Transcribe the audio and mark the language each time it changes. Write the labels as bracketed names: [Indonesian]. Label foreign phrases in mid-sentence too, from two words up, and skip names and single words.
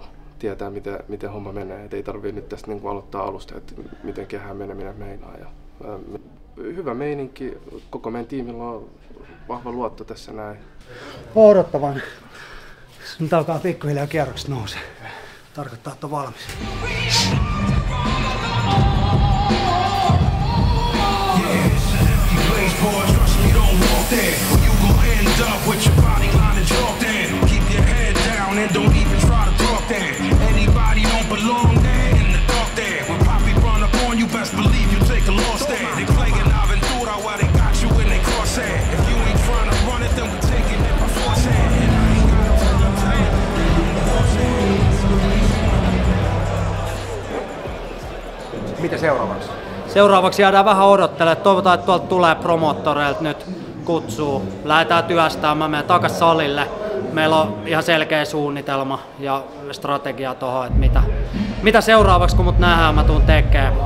[Finnish] Tietää, miten homma menee. Et ei tarvitse nyt tästä niin kuin aloittaa alusta, että miten kehään meneminen meinaa. Hyvä meininki. Koko meidän tiimillä on vahva luotto tässä näin. Odottavan. Nyt alkaa pikkuhiljaa kierrokset nousee. Tarkoittaa, että on valmis. [English] Anybody don't belong there in the dark there. When Poppy run up on you, best believe you take a loss there. They playing Aventura while they got you in their crosshair. If you ain't trying to run it, then we taking it by force hand. And I ain't gotta tell them that. [Finnish] Mitä seuraavaksi? Seuraavaksi jäädään vähän odottelemaan. Toivotaan, että tuolta tulee promottoreilta nyt kutsuu. Lähdetään työstämään. Mä menen takas salille. Meillä on ihan selkeä suunnitelma ja strategia tuohon, että mitä seuraavaksi kun mut nähdään, mä tuun tekemään.